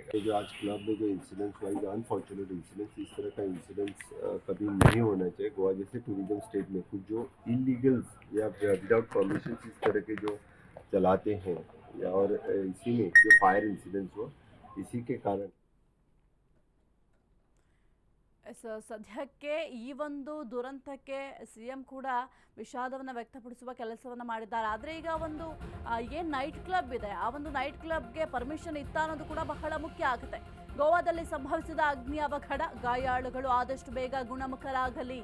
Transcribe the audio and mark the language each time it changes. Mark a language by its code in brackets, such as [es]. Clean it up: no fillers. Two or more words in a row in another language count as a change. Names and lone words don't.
[hi] तो जो आज क्लब में जो इंसिडेंट्स हुआ, [en] unfortunate incidents, [hi] इस तरह का इंसिडेंट्स कभी नहीं होना चाहिए। गोवा जैसे [en] tourism state [hi] में कुछ जो इलीगल्स या [en] without permission [hi] इस तरह के जो चलाते हैं और इसी में जो [en] fire incidents [hi] हुआ, इसी के कारण [kn] ಸದ್ಯಕ್ಕೆ ಈ ಒಂದು ದುರಂತಕ್ಕೆ ಸಿಎಂ ಕೂಡ ವಿಷಾದವನ್ನು ವ್ಯಕ್ತಪಡಿಸುವ ಕೆಲಸವನ್ನು ಮಾಡಿದ್ದಾರೆ. ಆದರೆ ಈಗ ಒಂದು ಏನು [en] night club [kn] ಇದೆ, ಆ ಒಂದು [en] night clubಗೆ [kn] ಪರ್ಮಿಷನ್ ಇತ್ತ ಅನ್ನೋದು ಕೂಡ ಬಹಳ ಮುಖ್ಯ ಆಗುತ್ತೆ. ಗೋವಾದಲ್ಲಿ ಸಂಭವಿಸಿದ ಅಗ್ನಿ ಅವಘಡ, ಗಾಯಾಳುಗಳು ಆದಷ್ಟು ಬೇಗ ಗುಣಮುಖರಾಗಲಿ.